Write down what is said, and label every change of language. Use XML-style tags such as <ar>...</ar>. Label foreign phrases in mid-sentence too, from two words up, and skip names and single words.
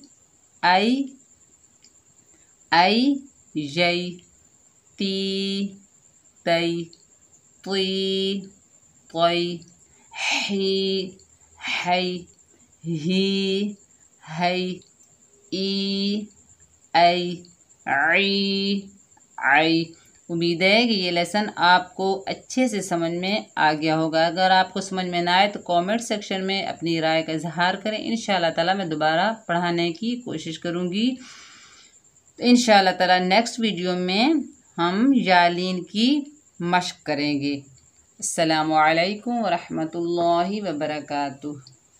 <hi>आई यई ती तई तुई तोई ही हई ही हई ई आई आई। उम्मीद है कि ये लेसन आपको अच्छे से समझ में आ गया होगा। अगर आपको समझ में ना आए तो</hi> <en>comment section</en> <hi>में अपनी राय का इजहार करें।</hi> <ar>إن شاء الله تعالى</ar> <hi>मैं दोबारा पढ़ाने की कोशिश करूँगी।</hi> <ar>إن شاء الله تعالى</ar> <en>next video</en> <hi>में हम यालीन की मश्क करेंगे।</hi> <ar>السلام عليكم و رحمة الله و بركاته.</ar>